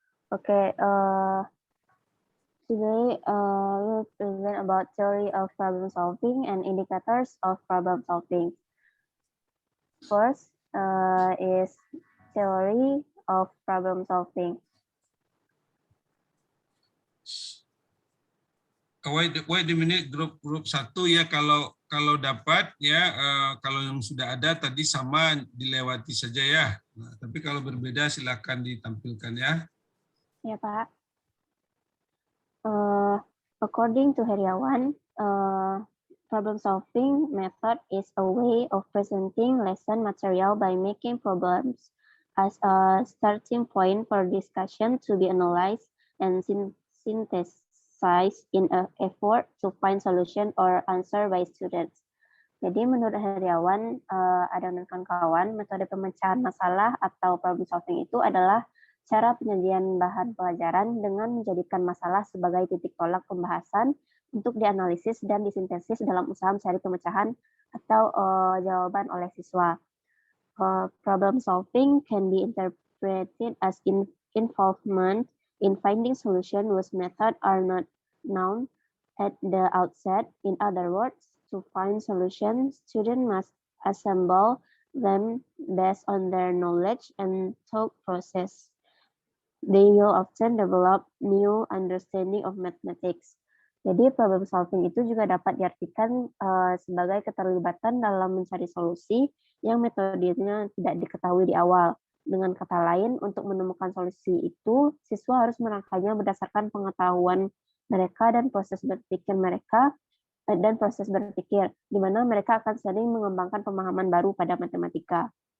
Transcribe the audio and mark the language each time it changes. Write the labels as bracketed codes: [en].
[en] Okay, today we will present about theory of problem solving and indicators of problem solving. First is theory of problem solving. Wait a minute, [id] grup 1 ya, kalau dapat ya, kalau yang sudah ada tadi sama dilewati saja ya. Nah, tapi kalau berbeda silakan ditampilkan ya. Ya Pak. [en] According to Heriawan, problem solving method is a way of presenting lesson material by making problems as a starting point for discussion to be analyzed and synthesized in an effort to find solution or answer by students. [id] Jadi menurut Heriawan, dan kawan-kawan, metode pemecahan masalah atau problem solving itu adalah cara penyajian bahan pelajaran dengan menjadikan masalah sebagai titik tolak pembahasan untuk dianalisis dan disintesis dalam usaha mencari pemecahan atau jawaban oleh siswa. [en] Problem solving can be interpreted as involvement in finding solution whose method are not known at the outset. In other words, to find solutions, students must assemble them based on their knowledge and thought process. They will often develop new understanding of mathematics. [id] Jadi problem solving itu juga dapat diartikan sebagai keterlibatan dalam mencari solusi yang metodenya tidak diketahui di awal. Dengan kata lain, untuk menemukan solusi itu, siswa harus merangkainya berdasarkan pengetahuan mereka dan proses berpikir mereka, di mana mereka akan sering mengembangkan pemahaman baru pada matematika.